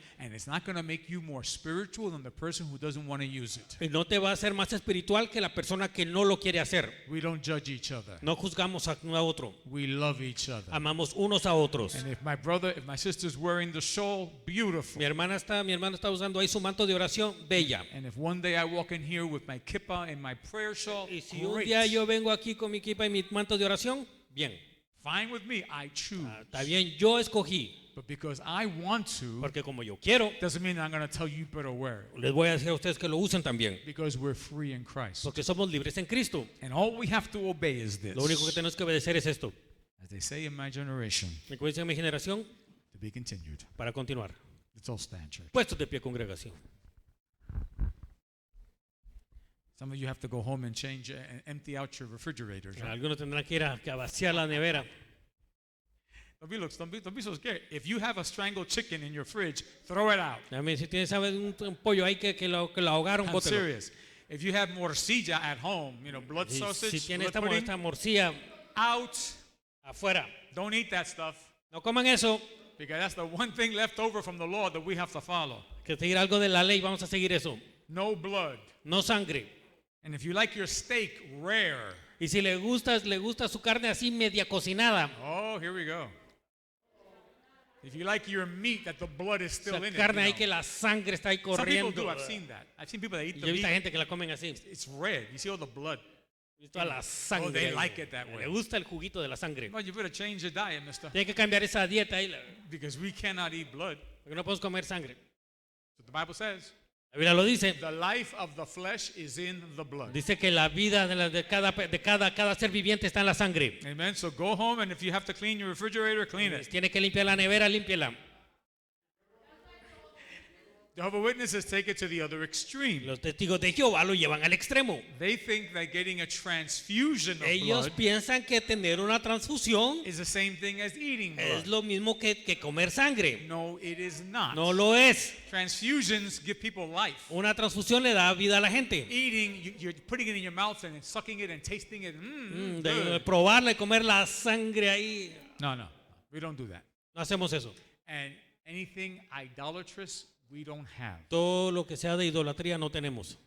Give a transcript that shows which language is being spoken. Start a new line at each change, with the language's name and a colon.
English: And it's not going to make you more spiritual than the person who doesn't want to use it.
Spanish: Y no te va a hacer más espiritual que la persona que no lo quiere hacer.
English: We don't judge each other.
Spanish: No juzgamos a otro.
English: We love each other.
Spanish: Amamos unos a otros.
English: And if my sister's wearing the shawl, beautiful.
Spanish: Mi hermano está usando ahí su manto de oración, bella.
English: And if one day I walk in here with my kippah and my prayer shawl,
Spanish: Y si un
English: great.
Spanish: día yo vengo aquí con mi kipa y mi manto de oración, bien.
English: Fine with me. I choose.
Spanish: Está bien, yo escogí.
English: But because I want to,
Spanish: Porque como yo quiero,
English: doesn't mean that I'm going to tell you better wear it.
Spanish: les voy a decir a ustedes que lo usen también.
English: Because we're free in Christ.
Spanish: Porque somos libres en Cristo.
English: And all we have to obey is this.
Spanish: Lo único que tenemos que obedecer es esto.
English: As they say in my generation,
Spanish: Me dice en mi generación,
English: to be continued.
Spanish: para continuar.
English: Let's all stand, church.
Spanish: Puestos de pie, congregación.
English: Some of you have to go home and change and empty out your refrigerators. Right?
Spanish: Algunos tendrán que ir a vaciar la nevera.
English: Don't be so scared. If you have a strangled chicken in your fridge, throw it out.
Spanish: A mí, si tienes ¿sabes? un pollo ahí que lo ahogaron,
English: I'm
Spanish: bótelo.
English: serious. If you have morcilla at home, blood sausage,
Spanish: Si tiene
English: blood pudding,
Spanish: esta morcilla
English: out.
Spanish: afuera,
English: Don't eat that stuff.
Spanish: no coman eso.
English: Because that's the one thing left over from the law that we have to follow.
Spanish: Que seguir algo de la ley, vamos a seguir eso.
English: No blood.
Spanish: No sangre.
English: And if you like your steak rare,
Spanish: Y si le gusta su carne así media cocinada,
English: oh, here we go. If you like your meat that the blood is still
Spanish: esa
English: in it.
Spanish: carne ahí que la sangre está ahí
English: Some people
Spanish: corriendo.
English: do. I've seen that. I've seen people that eat
Spanish: Y
English: the
Spanish: yo he visto
English: meat.
Spanish: gente que la comen así.
English: It's red. You see all the blood.
Spanish: Y toda la sangre.
English: Oh, they
Spanish: ahí.
English: like it that way.
Spanish: Le gusta el juguito de la sangre.
English: Well, you better change your diet, mister.
Spanish: Tiene que cambiar esa dieta ahí,
English: Because we cannot eat blood.
Spanish: porque no podemos comer sangre.
English: So the Bible says,
Spanish: La Biblia lo dice.
English: the life of the flesh is in the blood.
Spanish: Dice que la vida de cada ser viviente está en la sangre.
English: Amen. So go home, and if you have to clean your refrigerator, clean it.
Spanish: Tiene que limpiar la nevera, límpiela.
English: Jehovah's Witnesses take it to the other extreme.
Spanish: Los testigos de Jehová lo llevan al extremo.
English: They think that getting a transfusion of
Spanish: Ellos
English: blood
Spanish: piensan que tener una transfusión
English: is the same thing as eating
Spanish: es
English: blood.
Spanish: lo mismo que comer sangre.
English: No, it is not.
Spanish: No lo es.
English: Transfusions give people life.
Spanish: Una transfusión le da vida a la gente.
English: Eating, you're putting it in your mouth and sucking it and tasting it.
Spanish: De
English: Good.
Spanish: probarla y comer la sangre ahí.
English: No, we don't do that.
Spanish: No hacemos eso.
English: And anything idolatrous, we don't have.
Spanish: Todo lo que sea de idolatría no tenemos.